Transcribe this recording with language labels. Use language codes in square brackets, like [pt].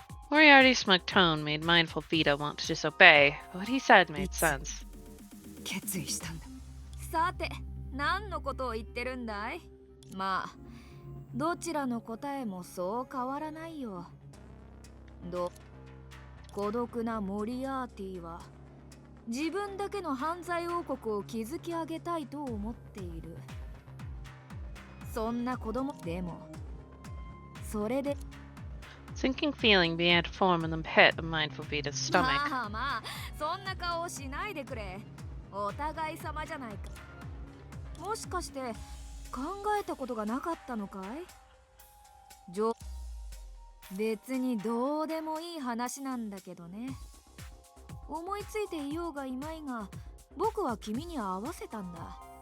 [en] Moriarty's smug tone made mindful Vito want to disobey, but what he said made sense. [ja] 決意したんだ。さて、何のことを言ってるんだい？まあ、どちらの答えもそう変わらないよ。孤独なモリアーティは自分だけの犯罪王国を築き上げたいと思っている。そんな子供でもそれで [en] Sinking feeling began to form in the pit of mindful Vito's stomach. [ja] まあまあ、そんな顔しないでくれ。お互い様じゃないか。もしかして考えたことがなかったのかい？別にどうでもいい話なんだけどね。思いついていようがいまいが、僕は君に合わせたんだ。